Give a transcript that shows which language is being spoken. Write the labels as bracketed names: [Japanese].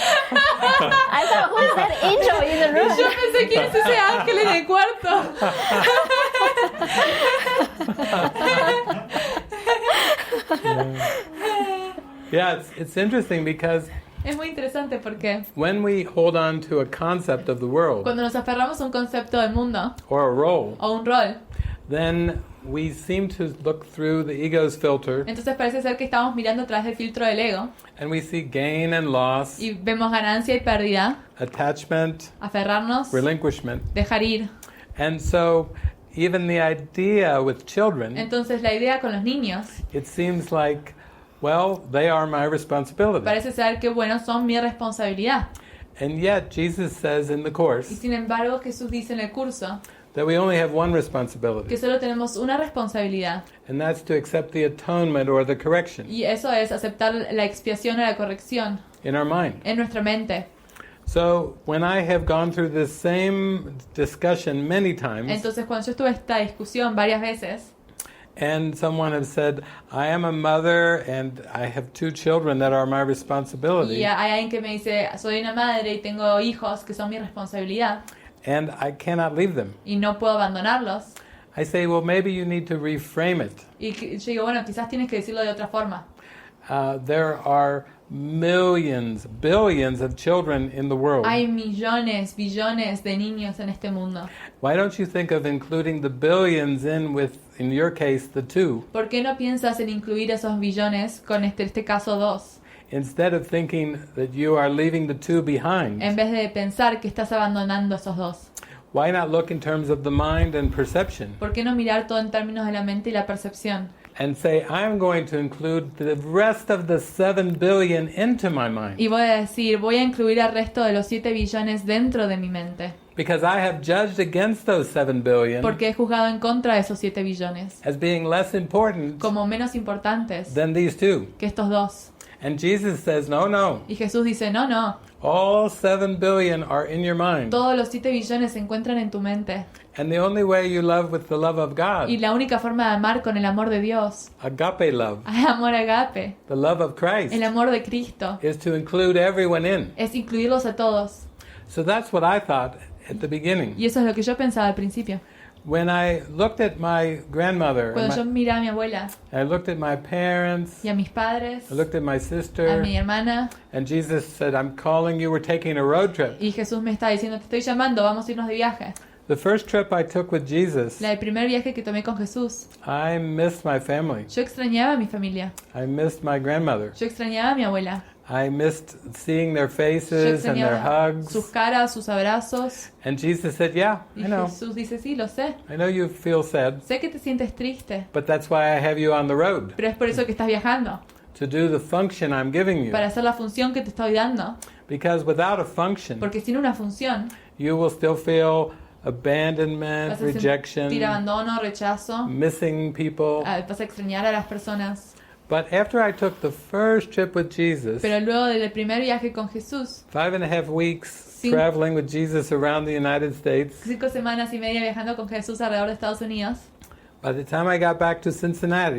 [English] I thought, who is that angel in the room? [Spanish] Yo pensé, ¿quién es ese ángel en el cuarto? [English] Yeah, it's interesting because [Spanish] Es muy interesante porque [English] when we hold on to a concept of the world [Spanish] cuando nos aferramos a un concepto del mundo [English] or a role, [Spanish] o un rol, [English] then we seem to look through the ego's filter [Spanish] entonces parece ser que estamos mirando a través del filtro del ego [English] and we see gain and loss, [Spanish] y vemos ganancia y pérdida, [English] attachment, [Spanish] aferrarnos, [English] relinquishment. [Spanish] dejar ir. [English] And so even the idea with children, [Spanish] Entonces la idea con los niños [English] it seems like, well, they are my responsibility. [Spanish] parece ser que, bueno, son mi responsabilidad. [English] And yet Jesus says in the [Spanish] Y [English] Course [Spanish] sin embargo Jesús dice en el curso [English] that we only have one [Spanish] que [English] responsibility, [Spanish] solo tenemos una responsabilidad, [English] and that's to accept the atonement or the correction [Spanish] y eso es aceptar la expiación o la corrección [English] in our mind. [Spanish] en nuestra mente. [English] So when I have gone through this same discussion many times, [Spanish] Entonces cuando yo estuve esta discusión varias veces [English] and someone has said, I am a mother and I have two children that are my responsibility, [Spanish] y hay alguien que me dice, soy una madre y tengo hijos que son mi responsabilidad [English] and I cannot leave them, [Spanish] y no puedo abandonarlos, [English] I say, well, maybe you need to reframe it. [Spanish] y yo digo, bueno, quizás tienes que decirlo de otra forma. [English] There are millions, billions of children in the world. [Spanish] Hay millones, billones de niños en este mundo. [English] Why don't you think of including the billions in your case, the two, [Spanish] ¿Por qué no piensas en incluir esos billones con este caso 2? [English] instead of thinking that you are leaving the two behind? [Spanish] En vez de pensar que estás abandonando esos dos. [English] Why not look in terms of the mind and perception [Spanish] ¿Por qué no mirar todo en términos de la mente y la percepción? [English] and say, I'm going to include the rest of the 7 billion into my mind [Spanish] Y voy a decir, voy a incluir al resto de los 7 billones dentro de mi mente. [English] because I have judged against those 7 billion [Spanish] Porque he juzgado en contra de esos 7 billones [English] as being less important [Spanish] como menos importantes [English] than these two. [Spanish] que estos dos. [English] And Jesus says, no, no. [Spanish] Y Jesús dice, no, no. [English] All 7 billion are in your mind. [Spanish] Todos los 7 billones se encuentran en tu mente. [English] And the only way you love with the love of God, [Spanish] Y la única forma de amar con el amor de Dios, [English] agape love, [Spanish] el amor agape, [English] the love of Christ, [Spanish] el amor de Cristo, [English] is to include everyone in. [Spanish] es incluirlos a todos. [English] So that's what I thought at the beginning. [Spanish] Y eso es lo que yo pensaba al principio. [English] When I looked at my grandmother, [Spanish] Cuando yo miraba a mi abuela [English] I looked at my parents, [Spanish] y a mis padres, [English] I looked at my [Spanish] a [English] sister, [Spanish] mi hermana, [English] and Jesus said, I'm calling you, we're taking a road trip. [Spanish] y Jesús me está diciendo, te estoy llamando, vamos a irnos de viaje. [English] The first trip I took with Jesus, [Spanish] El primer viaje que tomé con Jesús, [English] I missed my family. [Spanish] yo extrañaba a mi familia, [English] I missed my grandmother. [Spanish] yo extrañaba a mi abuela, [English] I missed seeing their [Spanish] yo [English] faces and their [Spanish] extrañaba [English] hugs. [Spanish] sus caras, sus abrazos. [English] And Jesus said, yeah, [Spanish] Y [English] I know. [Spanish] Jesús dice, sí, lo sé. [English] I know you feel sad, [Spanish] Sé que te sientes triste, [English] but that's why I have you on the road, [Spanish] pero es por eso que estás viajando, [English] to do the function I'm giving you. [Spanish] para hacer la función que te estoy dando. [English] Because without a function, [Spanish] Porque sin una función, [English] you will still feel abandonment, [Spanish] vas a sentir [English] rejection, [Spanish] abandono, rechazo, [English] missing people. [Spanish] vas a extrañar a las personas. [English] But after I took the first trip with Jesus, [Spanish] Pero luego del primer viaje con Jesús, [English] 5.5 weeks [Spanish] Sí. [English] traveling with Jesus around the United States, [Spanish] 5 semanas y media viajando con Jesús alrededor de Estados Unidos, [English] by the time I got back to Cincinnati,